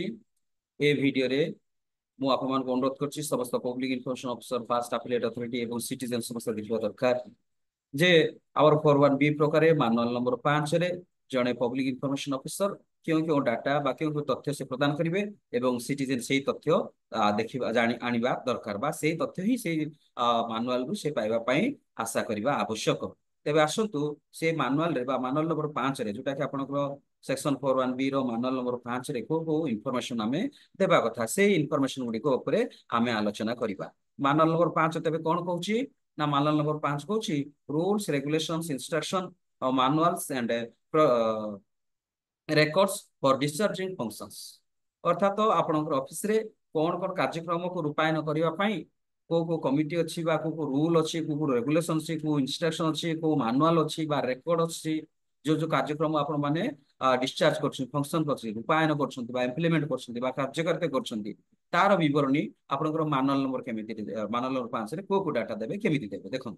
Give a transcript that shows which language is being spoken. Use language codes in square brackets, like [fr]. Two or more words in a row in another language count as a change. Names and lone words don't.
[or] ଏ ଭିଡିଓରେ ମୁଁ ଆପଣମାନଙ୍କୁ ଅନୁରୋଧ କରୁଛି ସମସ୍ତ [en] public information officer, first affiliate authority [or] ଏବଂ ସିଟିଜେନ ସମସ୍ତେ ଦେଖିବା ଦରକାର ଯେ ଆମର 41B ପ୍ରକାରେ [en] manual number [or] 5ରେ ଜଣେ [en] public information officer [or] କେଉଁ କେଉଁ ଡାଟା ବା କେଉଁ କେଉଁ ତଥ୍ୟ ସେ ପ୍ରଦାନ କରିବେ ଏବଂ ସିଟିଜେନ ସେଇ ତଥ୍ୟ ଦେଖିବା ଆଣିବା ଦରକାର ବା ସେଇ ତଥ୍ୟ ହିଁ ସେଇ ମାନୁଆଲରୁ ସେ ପାଇବା ପାଇଁ ଆଶା କରିବା ଆବଶ୍ୟକ। ତେବେ ଆସନ୍ତୁ ସେ ମାନୁଆଲରେ ବା [en] manual number [or] 5ରେ ଯୋଉଟା କି ଆପଣଙ୍କର ସେକ୍ସନ 41B ର [en] manual number [or] 5ରେ କୋଉ କୋଉ ଇନଫର୍ମେସନ ଆମେ ଦେବା କଥା ସେଇ ଇନଫର୍ମେସନ ଗୁଡ଼ିକ ଉପରେ ଆମେ ଆଲୋଚନା କରିବା। [en] manual number [or] 5 ତେବେ କଣ କହୁଛି ନା [en] manual number [or] 5 କହୁଛି [en] rules, regulations, instruction, manuals and records for discharging functions। [or] अर्थात ଆପଣଙ୍କର ଅଫିସରେ କଣ କଣ କାର୍ଯ୍ୟକ୍ରମକୁ ରୂପାୟନ କରିବା ପାଇଁ କୋଉ କୋଉ କମିଟି ଅଛି ବା କୋଉ କୋଉ ରୁଲ ଅଛି, କୋଉ କୋଉ ରେଗୁଲେସନ ଅଛି, କୋଉ ଇନଷ୍ଟ୍ରକ୍ସନ ଅଛି, କୋଉ ମାନୁଆଲ ଅଛି ବା ରେକର୍ଡ ଅଛି, ଯୋଉ ଯୋଉ କାର୍ଯ୍ୟକ୍ରମ ଆପଣ ମାନେ ଡିସଚାର୍ଜ କରୁଛନ୍ତି, ଫଙ୍କସନ କରୁଛନ୍ତି, ରୂପାୟନ କରୁଛନ୍ତି ବା ଇମ୍ପ୍ଲିମେଣ୍ଟ କରୁଛନ୍ତି ବା କାର୍ଯ୍ୟକାରିତା କରୁଛନ୍ତି, ତାର ବିବରଣୀ ଆପଣଙ୍କର [en] manual number [or] କେମିତି [en] manual number [or] 5ରେ କୋଉ କୋଉ ଡାଟା ଦେବେ, କେମିତି ଦେବେ ଦେଖନ୍ତୁ।